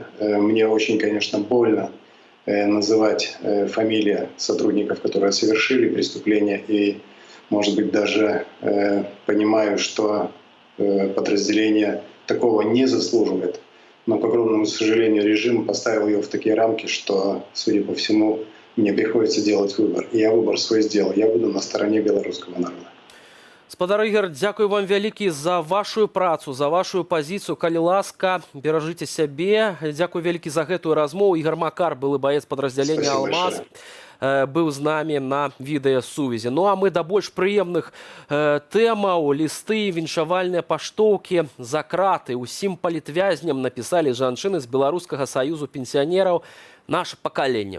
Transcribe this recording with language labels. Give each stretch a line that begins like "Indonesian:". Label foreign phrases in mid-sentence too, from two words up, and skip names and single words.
Russian: Мне очень, конечно, больно называть фамилии сотрудников, которые совершили преступление, и, может быть, даже понимаю, что подразделение такого не заслуживает. Но, к огромному сожалению, режим поставил его в такие рамки, что, судя по всему, мне приходится делать выбор. И я выбор свой сделал. Я буду на стороне белорусского народа.
Belarusian: Спадар Ігор, дзякую вам вялікі за вашу працу, за вашу пазіцыю. Калі ласка, беражыце сябе. Дзякую вялікі за гэтую размову. Ігор Макар, былы баец падраздзялення «Алмаз», быў з намі на відэасувязі. А мы да больш прыемных тэмаў. Лісты, віншавальныя паштоўкі за краты усім палітвязням напісалі жанчыны з Беларускага саюзу пенсіянераў «Наше пакаленне».